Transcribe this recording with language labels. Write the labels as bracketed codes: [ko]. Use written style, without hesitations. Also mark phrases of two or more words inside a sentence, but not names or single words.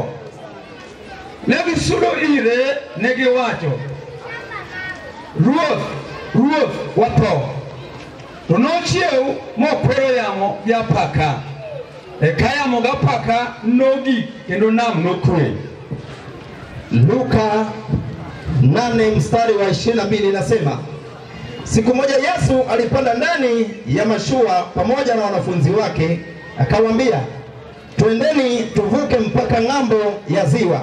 [luo] Ne gisudo ire ne giwacho, Ruoth, Ruoth, watho. To nochiew mokwero yamo gi apaka. Eka yamo gi apaka nogik kendo nam nokwe. [sw] Luka 8 mstari wa 22 inasema, siku moja Yesu alipanda ndani ya mashua pamoja na wanafunzi wake, akawaambia, twendeni tuvuke mpaka ng'ambo ya ziwa.